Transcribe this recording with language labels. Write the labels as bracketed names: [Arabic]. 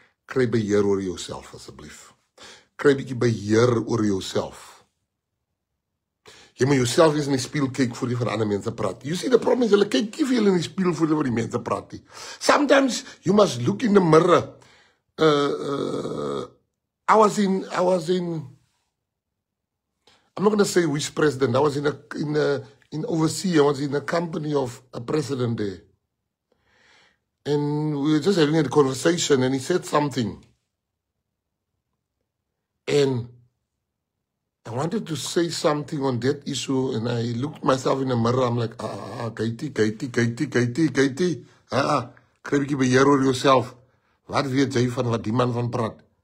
[Afrikaans] Kry beheer oor jouself, asseblief. Kry bietjie beheer oor jouself. Jy moet jouself eens in die spieël kyk voor jy vir ander mense praat. [English] You see, the problem is, [Afrikaans] hulle kyk nie vir julle in die spieël voor jy vir die mense praat nie. [English] Sometimes you must look in the mirror. I was in I'm not going to say which president. I was in overseas. I was in a company of a president there. And we were just having a conversation, and he said something. And I wanted to say something on that issue, and I looked myself in the mirror. I'm like, Katie. [Afrikaans] Kry bietjie beheer oor jouself. Wat weet jy van wat die man van praat?